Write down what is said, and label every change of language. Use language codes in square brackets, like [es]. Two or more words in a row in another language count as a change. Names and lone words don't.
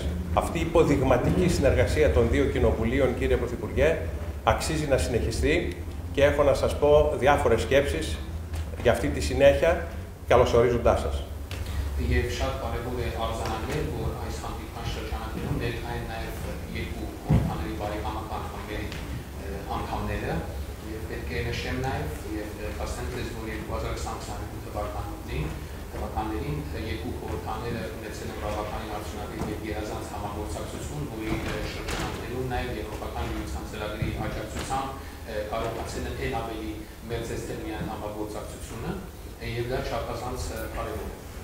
[el] Αυτή η υποδειγματική συνεργασία των δύο κοινοβουλίων, κύριε Πρωθυπουργέ, αξίζει να συνεχιστεί και έχω να σας πω διάφορες σκέψεις για αυτή τη συνέχεια, καλωσορίζοντάς σας. [hy] Պետք է նշեմ նաև եւ ասեմ ձեզ, որ 2022 թվականներին երկու խորհրդանները ունեցել են բավականին արդյունավետ եւ գերազանց համագործակցություն, որի շրջանակներում նաև Եվրոպական միության ծրագրի աջակցությամբ կարողացել են ել ավելի մեծացնել միայն համագործակցությունը եւ դա չափազանց կարեւոր է։